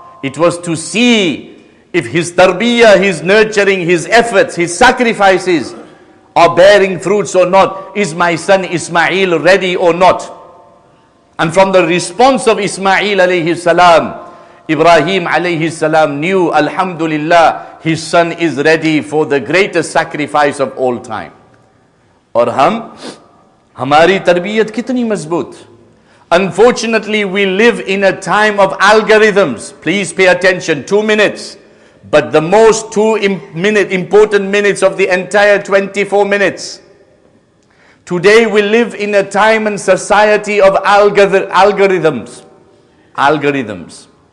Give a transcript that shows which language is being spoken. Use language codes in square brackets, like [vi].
[en] It was to see if his tarbiyah, his nurturing, his efforts, his sacrifices are bearing fruits or not. Is my son Ismail ready or not? And from the response of Ismail alayhi salam, Ibrahim alayhi salam knew, Alhamdulillah, his son is ready for the greatest sacrifice of all time. [ur] اور ہماری تربیت کتنی مضبوط. [en] Unfortunately, we live in a time of algorithms. Please pay attention, 2 minutes. But the most 2 important minutes of the entire 24 minutes. Today we live in a time and society of algorithms. Algorithms.